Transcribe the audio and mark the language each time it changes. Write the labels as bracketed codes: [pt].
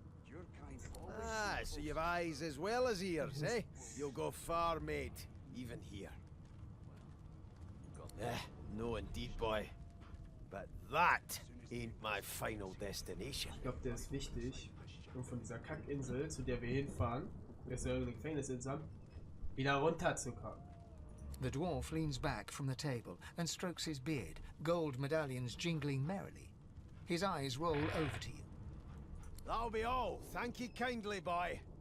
[en] Your kind always Ah, so you've eyes as well as ears, eh? You'll go far, mate. Even here. No indeed, boy. But that ain't my final destination. [de] Ich glaube, der ist wichtig, um von dieser Kackinsel, zu der wir hinfahren, wir ist ja eine Gefängnisinsel, wieder runterzukommen. [en] The dwarf leans back from the table and strokes his beard, gold medallions jingling merrily. His eyes roll over to you. That'll be all. Thank you kindly, boy.